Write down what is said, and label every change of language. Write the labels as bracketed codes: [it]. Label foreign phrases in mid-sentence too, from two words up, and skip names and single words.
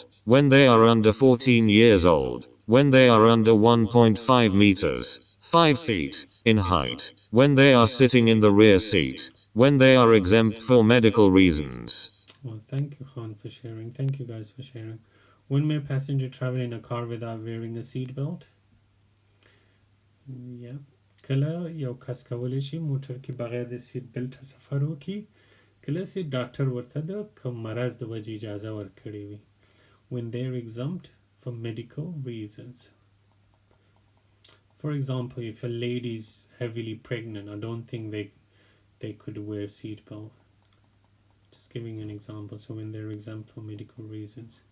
[en] When they are under 14 years old. When they are under 1.5 meters, 5 feet, in height. When they are sitting in the rear seat. When they are exempt for medical reasons. Well, thank you, Khan, for sharing. Thank you, guys, for sharing. When may a passenger travel in a car without wearing a seat belt? Yeah. [ps] کله یو کس کولی شي موټر کې بغیر د [en] seat belt [ps] سفر وکړي کله چې ډاکټر ورته د کوم مرض د وجې اجازه ورکړې وي [en] when they're exempt for medical reasons. For example, if a lady is heavily pregnant, I don't think they could wear seat belt. Just giving an example. So when they're exempt for medical reasons.